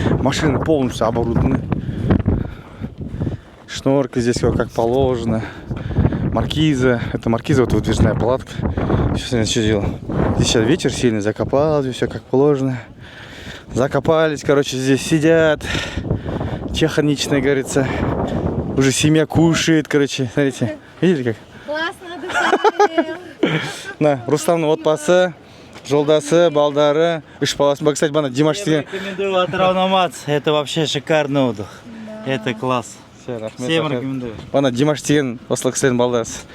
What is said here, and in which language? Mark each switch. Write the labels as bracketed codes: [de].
[ru] Машины полностью оборудованы. Шнурки здесь как положено. маркиза. Это маркиза, вот выдвижная палатка. Сейчас я что делал? Здесь сейчас вечер сильный, закопал, здесь все как положено. Закопались, короче, здесь сидят. Чеханичная, говорится. Уже семья кушает, короче. Смотрите, видели как? Классно, [kk] На, Рустамның отбасы, жолдасы, балдары, үш баласы. [ru] Кстати, [kk] бана Димаш деген. [ru] Рекомендую Атырау-Намац. Это вообще шикарный отдых. Это класс. Всем рекомендую. [kk] Бана Димаш деген осылай кісілердің балдарысы.